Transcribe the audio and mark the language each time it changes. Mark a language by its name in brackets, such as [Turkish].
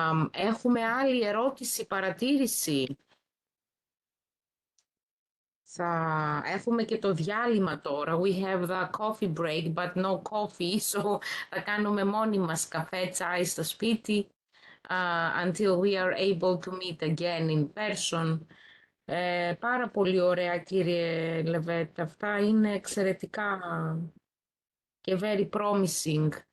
[Greek] Έχουμε άλλη ερώτηση, παρατήρηση. Θα έχουμε και το διάλειμμα τώρα. [English] We have the coffee break, but no coffee, so [Greek] θα κάνουμε μόνοι μας καφέ, τσάι στο σπίτι, [English] until we are able to meet again in person. [Greek] Πάρα πολύ ωραία, κύριε Λεβέτ. Αυτά είναι εξαιρετικά και [English] very promising.